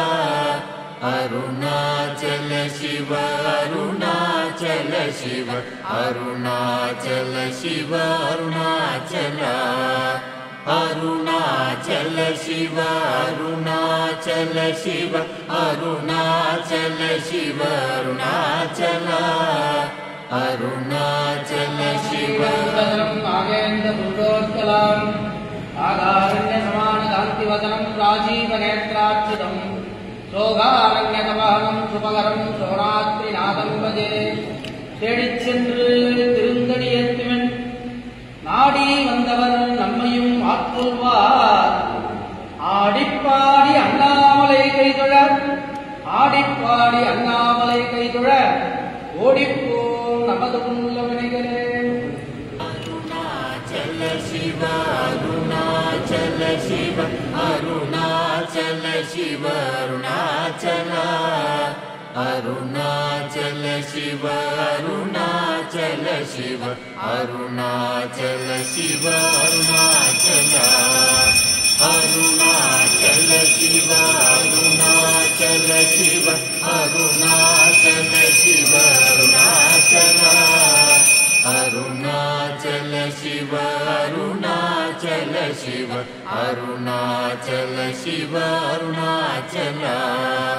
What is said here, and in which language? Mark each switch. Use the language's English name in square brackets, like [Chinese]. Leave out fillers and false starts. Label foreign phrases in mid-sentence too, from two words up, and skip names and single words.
[Sanskrit] अरुणाचल शिव अरुणाचल शिव अरुणाचल शिव अरुणाचल अरुणाचल शिव अरुणाचल शिव अरुणाचल शिव अरुणाचल अरुणाचल शिव नागेन्द्रपुरुषोत्तलम् आधारण्यसमानकान्तिवदनं राजीवनेत्रार्चितं शोकारण्यकपालं शुभकरं शोणाद्रिनाथं भजे [Tamil] தேடிச் சென்று திருந்தடியேத்துவன் நாடி வந்தவர் நம்மையும் ஆற்றுவார் ஆடிப்பாடி அண்ணாமலை கைதொழ ஆடிப்பாடி அண்ணாமலை கைதொழ ஓடிப்போம் நமது உள்ள வினைகளே [Sanskrit] अरुणाचल शिव अरुणाचल शिव अरुणाचल शिव अरुणाचल अरुणाचल शिव अरुणाचल शिव अरुणाचल शिव अरुणाचल अरुणाचल शिव अरुणाचल शिव अरुणाचल शिव अरुणाचल अरुणाचल शिव अरुणाचल शिव अरुणाचल शिव अरुणाचल।